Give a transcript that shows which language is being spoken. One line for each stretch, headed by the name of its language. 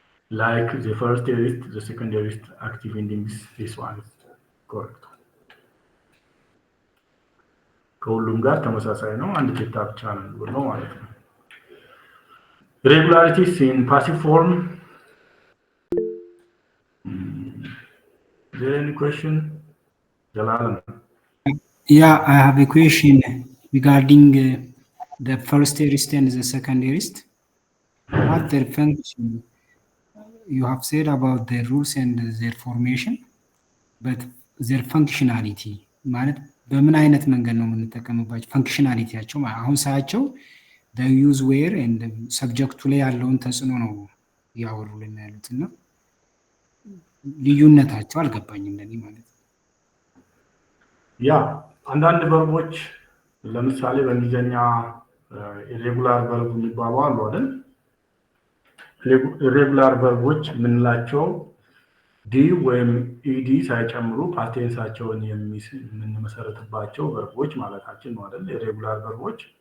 English: like the first aorist the second aorist active endings this one is correct
Amharic: ከሁሉም ጋር ተመሳሳይ ነው አንድ ቴታ ብቻ ነው ማለት ነው
English: irregularities in passive form Is there any question? Jalalan. Yeah, I have a question regarding the first aorist and the second aorist. What their function? You have said about their rules and their formation, but their functionality.
Amharic: ማለት በምን አይነት መንገድ ነው የምንጠቀምባቸው ፋንክሽናሊቲያቸው አሁን ሳያቸው
English: the use where and subject
Amharic: ላይ ያለውን ተጽዕኖ ነው ያወሩልን ያሉትና ልዩነታቸው አልገባኝም ለኔ ማለት ያ አንዳንድ ቨርቦች ለምሳሌ በእንግሊዘኛ ኢሬጉላር ቨርብ የሚባሉ አሉ አይደል ኢሬጉላር ቨርቦች ምንላቸው ዲ ወይም ኢዲ ሳይጨምሩ ፓስቴንሳቸውን የምንመሰረትባቸው ቨርቦች ማለታችን ነው አይደል ኢሬጉላር ቨርቦች